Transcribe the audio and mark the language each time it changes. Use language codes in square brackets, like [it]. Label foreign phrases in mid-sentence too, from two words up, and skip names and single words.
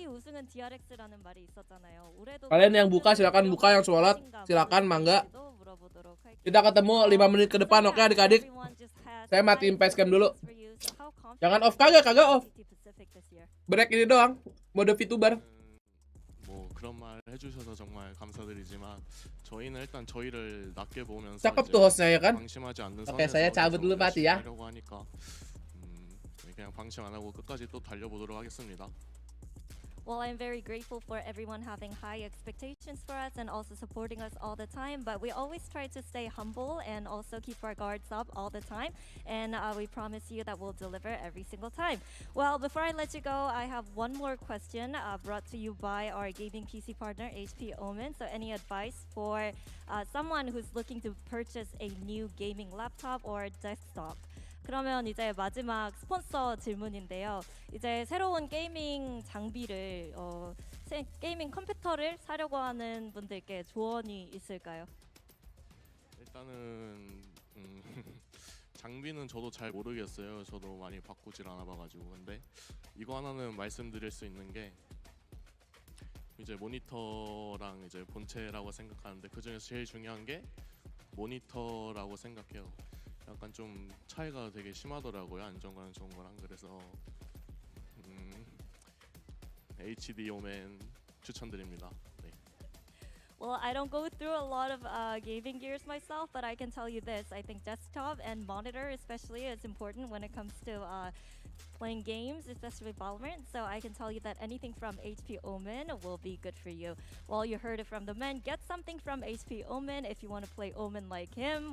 [id] Kalian yang buka silakan buka, yang sholat silakan mangga. Kita ketemu 5 menit ke depan, oke adik-adik. Saya matiin facecam dulu. Jangan off, kagak off. Break ini doang, mode VTuber. [ko] 그런 말 해주셔서 정말 감사드리지만 저희는 일단 저희를 낮게 보면서 [id] cakep tuh hostnya ya kan? [ko] 방심하지 않는 [id] Oke, saya cabut dulu Pati ya. [ko] 하려고 하니까 그냥 방심 안 하고 끝까지 또 달려보도록 하겠습니다. [en] Well, I'm very grateful for everyone having high expectations for us and also supporting us all the time. But we always try to stay humble and also keep our guards up all the time. And we promise you that we'll deliver every single time. Well, before I let you go, I have one more question brought to you by our gaming PC partner, HP Omen. So any advice for someone who's looking to purchase a new gaming laptop or desktop? [ko] 그러면 이제 마지막 스폰서 질문인데요. 이제 새로운 게이밍 장비를 게이밍 컴퓨터를 사려고 하는 분들께 조언이 있을까요? 일단은 장비는 저도 잘 모르겠어요. 저도 많이 바꾸질 않아봐가지고. 근데 이거 하나는 말씀드릴 수 있는 게 이제 모니터랑 이제 본체라고 생각하는데 그 중에서 제일 중요한 게 모니터라고 생각해요. 약간 좀 차이가 되게 심하더라고요. 안정감은 좋은 거랑. 그래서 HD 오멘 추천드립니다. 네. [en] Well, I don't go through a lot of gaming gears myself, but I can tell you this. I think desktop and monitor especially is important when it comes to playing games, especially Valorant. So I can tell you that anything from HP Omen will be good for you. Well, you heard it from the men. Get something from HP Omen if you want to play Omen like him.